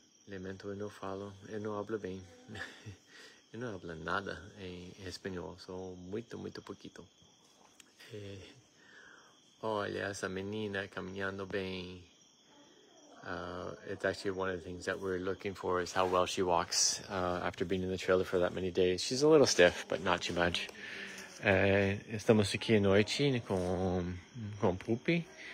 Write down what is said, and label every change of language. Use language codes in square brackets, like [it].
[pt] lamento, eu não falo, eu não hablo bem. Eu não hablo nada em espanhol, só muito pouquito. Olha, essa menina caminhando bem. [en] It's actually one of the things that we're looking for is how well she walks after being in the trailer for that many days. She's a little stiff, but not too much. [pt] Estamos aqui à noite com Pupy.